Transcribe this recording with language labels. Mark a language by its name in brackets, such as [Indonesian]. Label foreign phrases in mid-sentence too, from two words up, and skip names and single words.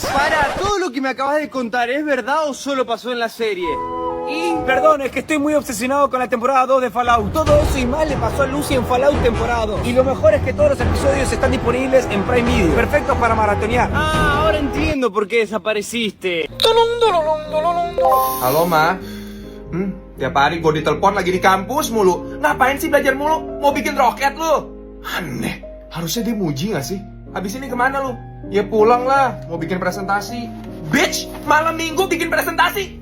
[Spanish] Para, todo lo que me acabas de contar, ¿es verdad o solo pasó en la serie? Y perdón, es que estoy muy obsesionado con la temporada 2 de Fallout. Todo eso y más le pasó a Lucy en Fallout temporada 2. Y lo mejor es que todos los episodios están disponibles en Prime Video. Perfectos para maratonear. Ah, ahora entiendo por qué desapareciste. [Indonesian] Halo, Ma. Tiap hari gue ditelepon lagi di kampus mulu. Ngapain sih belajar mulu? Mau bikin roket lu? Aneh. Harusnya dia muji gak sih? Habis ini kemana lu? Ya pulang lah. Mau bikin presentasi. Bitch, malam minggu bikin presentasi.